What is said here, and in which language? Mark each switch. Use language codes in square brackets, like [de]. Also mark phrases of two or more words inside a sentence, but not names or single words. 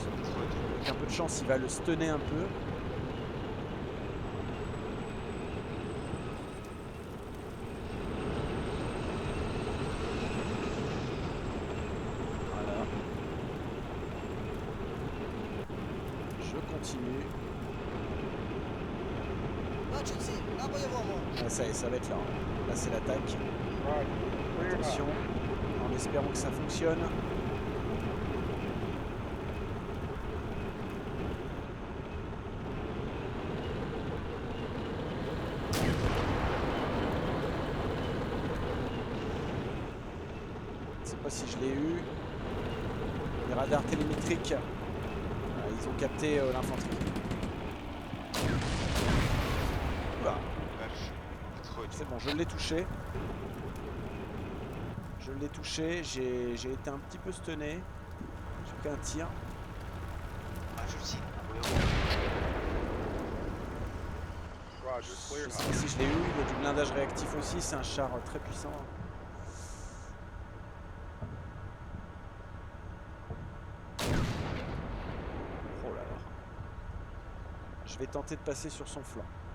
[fr] Avec un peu de chance, il va le stunner un peu. Voilà. Je continue. [uk] Бачу ціль. На бойовому. [fr] Ah, ça y est, ça va être là. Là, c'est l'attaque. [en] Roger. Cleared hot. [fr] Attention. En espérant que ça fonctionne. Je sais pas si je l'ai eu. Les radars télémétriques, ils ont capté l'infanterie. Oula, [uk] Перший. Підходь. [fr] c'est bon, je l'ai touché. Je l'ai touché, j'ai été un petit peu stunné. J'ai qu'un tir. [uk] Бачу ціль. На бойовому. [en] Roger. [fr] Je [en] Cleared [fr] sais [en] hot. [fr] pas si je l'ai eu, il y a du blindage réactif aussi, c'est un char très puissant. Oh là là. Je vais tenter de passer sur son flanc.